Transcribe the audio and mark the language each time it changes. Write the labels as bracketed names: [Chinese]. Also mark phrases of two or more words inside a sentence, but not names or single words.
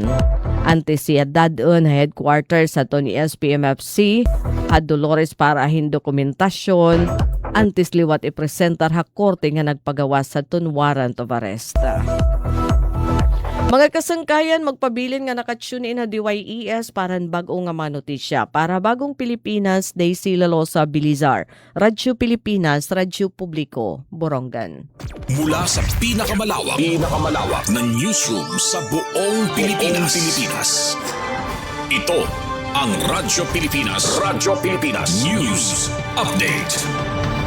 [Waray] Ante siya dadon headquarters aton ni SPMFC had Dolores para hin dokumentasyon antes liwat ipresentar ha korte nga nagpagawas sa aton [English] warrant of arrest. [Waray] Mga kasangkayan, magpabilin nga nakatune in na DYES para bagong nga manotisya. Para bagong Pilipinas, Daisy Lalosa Bilizar. Radyo Pilipinas, Radyo Publiko, Borongan. [Filipino] Mula sa pinakamalawak na newsroom sa buong Pilipinas. Ito ang Radyo Pilipinas News Update.